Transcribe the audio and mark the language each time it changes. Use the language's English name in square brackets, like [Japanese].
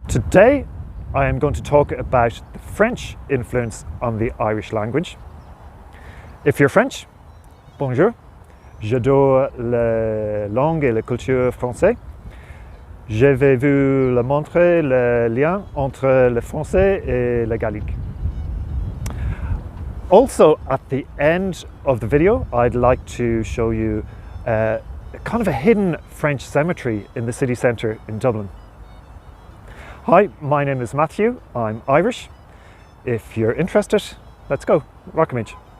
[English] Today I am going to talk about the French influence on the Irish language. If you're French, [French] bonjour, j'adore la langue et la culture française. Je vais vous le montrer le lien entre le français et le gallique. [English] Also, at the end of the video, I'd like to show you kind of a hidden French cemetery in the city centre in Dublin. Hi, my name is Matthew, I'm Irish. If you're interested, let's go, Rockimage.